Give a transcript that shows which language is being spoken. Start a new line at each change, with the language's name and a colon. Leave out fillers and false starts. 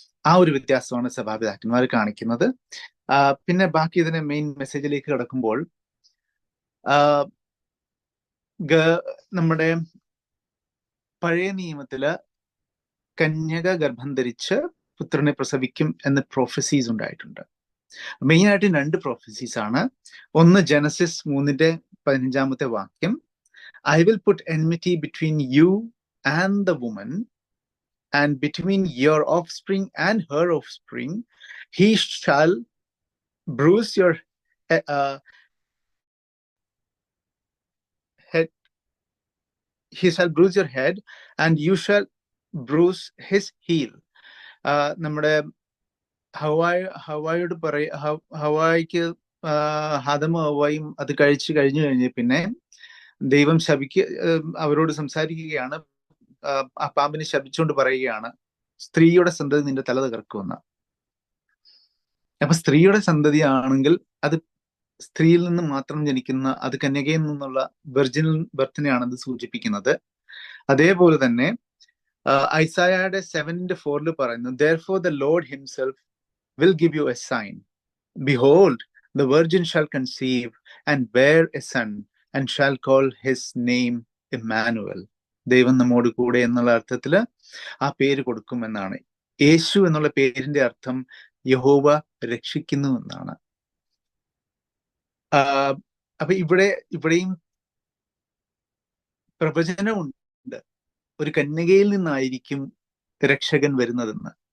Malayalam: ആ ഒരു വ്യത്യാസമാണ് സഭാപിതാക്കന്മാർ കാണിക്കുന്നത്. പിന്നെ ബാക്കി ഇതിന്റെ മെയിൻ മെസ്സേജിലേക്ക് കിടക്കുമ്പോൾ, നമ്മുടെ പഴയ നിയമത്തില് കന്യക ഗർഭം ധരിച്ച് പുത്രനെ പ്രസവിക്കും എന്ന പ്രൊഫസീസ് ഉണ്ടായിട്ടുണ്ട്. മെയിൻ ആയിട്ട് 2 പ്രൊഫസീസ് ആണ്. ഒന്ന് ജനസിസ് 3:15 വാക്യം,
English: I will put enmity between you and the woman and between your offspring and her offspring. He shall bruise your head. He shall bruise your head and you shall bruise his heel.
Malayalam: നമ്മുടെ ഹവായോട് ഹവായിക്ക് ആദമും ഹവ്വായും അത് കഴിഞ്ഞ് പിന്നെ ദൈവം അവരോട് സംസാരിക്കുകയാണ്. ആ പാമ്പിനെ ശപിച്ചുകൊണ്ട് പറയുകയാണ്, സ്ത്രീയുടെ സന്തതി നിന്റെ തല തകർക്കുമെന്ന്. അപ്പൊ സ്ത്രീയുടെ സന്തതി ആണെങ്കിൽ അത് സ്ത്രീയിൽ നിന്ന് മാത്രം ജനിക്കുന്ന, അത് കന്യകയിൽ നിന്നുള്ള വെർജിനൽ ബർത്തിനെയാണ് അത് സൂചിപ്പിക്കുന്നത്. അതേപോലെ തന്നെ ഐസായയുടെ 7:4 പറയുന്നു,
English: therefore the Lord himself will give you a sign. Behold, the virgin shall conceive and bear a son and shall call his name Emmanuel.
Malayalam: ദൈവം നമ്മോട് കൂടെ എന്നുള്ള അർത്ഥത്തില് ആ പേര് കൊടുക്കുമെന്നാണ്. യേശു എന്നുള്ള പേരിന്റെ അർത്ഥം യഹോവ രക്ഷിക്കുന്നു എന്നാണ്. അപ്പൊ ഇവിടെയും പ്രവചനമുണ്ട്, ഒരു കന്യകയിൽ നിന്നായിരിക്കും രക്ഷകൻ വരുന്നതെന്ന്.